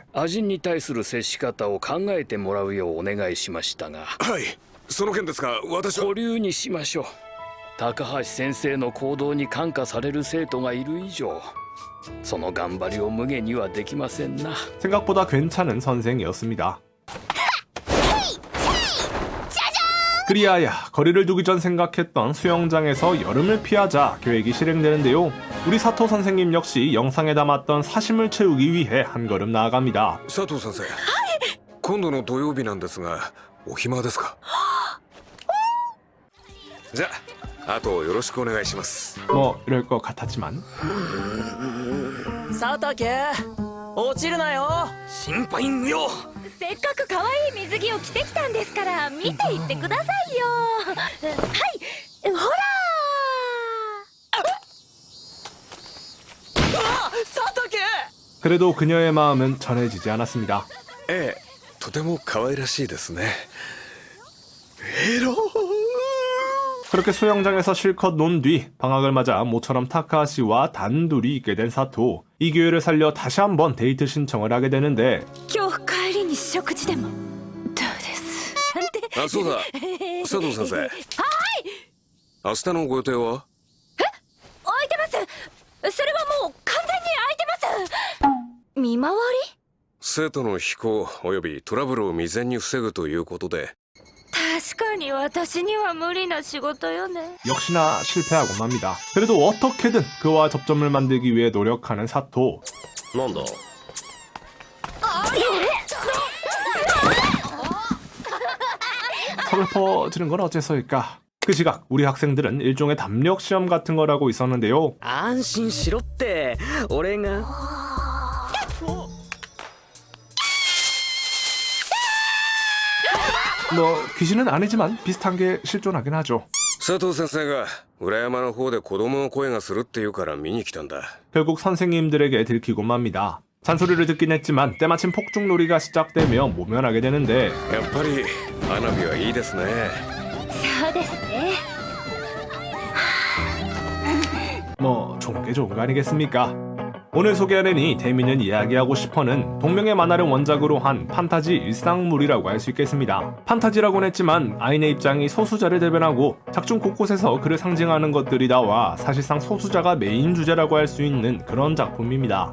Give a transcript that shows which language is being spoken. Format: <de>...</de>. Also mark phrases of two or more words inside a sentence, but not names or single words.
<ja>味に対する接し方を考えてもらうようお願いしましたが、はい、その件ですが私は。保留にしましょう。高橋先生の行動に感化される生徒がいる以上、その頑張りを無限にはできませんな。</ja> <ko>생각보다 괜찮은 선생이었습니다. 그리하여 거리를 두기 전 생각했던 수영장에서 여름을 피하자 계획이 실행되는데요. 우리 사토 선생님 역시 영상에 담았던 사심을 채우기 위해 한 걸음 나아갑니다.</ko> <ja>佐藤先生。今度の土曜日なんですがお暇ですか？じゃああとよろしくお願いします。</ja> <ko>뭐 이럴 것 같았지만</ko> <ja>佐竹落ちるなよ。心配無用。せっかく可愛い水着を着てきたんですから見ていってくださいよ。はい、ほら佐竹。</ja> <ko>그래도 그녀의 마음은 전해지지 않았습니다.</ko> <ja>ええ、とても可愛らしいですね。エロ</ja> <ko>그렇게 수영장에서 실컷 논 뒤 방학을 맞아 모처럼 타카하시와 단둘이 있게 된 사토. 이 기회를 살려 다시 한번 데이트 신청을 하게 되는데</ko> <ja>今日帰りに食事でもどうですあ、そうだ佐藤先生。はい。明日のご予定は？空いてます。それはもう完全に空いてます。見回り？生徒の非行及びトラブルを未然に防ぐということで。確かに私には無理な仕事よね。</ja> <ko>역시나 실패하고 맙니다. 그래도 어떻게든 그와 접점을 만들기 위해 노력하는 사토.</ko> <ja>なんだ</ja> <ko>서글퍼지는 건 어째서일까? 그 시각 우리 학생들은 일종의 담력 시험 같은 걸 하고 있었는데요.</ko> <ja>安心しろって俺が</ja> <ko>뭐 귀신은 아니지만 비슷한 게 실존하긴 하죠.</ko> <ja>佐藤先生が裏山の方で子供の声がするって言うから見に来たんだ。</ja> <ko>결국 선생님들에게 들키고 맙니다. 잔소리를 듣긴 했지만 때마침 폭죽놀이가 시작되며 모면하게 되는데</ko> <ja>やっぱり花火はいいですね。そうですね。</ja> <ko>뭐 좋은 게 좋은 거 아니겠습니까? 오늘 소개하는 이 재미있는 이야기하고 싶어는 동명의 만화를 원작으로 한 판타지 일상물이라고 할 수 있겠습니다. 판타지라고는 했지만 아인의 입장이 소수자를 대변하고 작중 곳곳에서 그를 상징하는 것들이 나와 사실상 소수자가 메인 주제라고 할 수 있는 그런 작품입니다.</ko>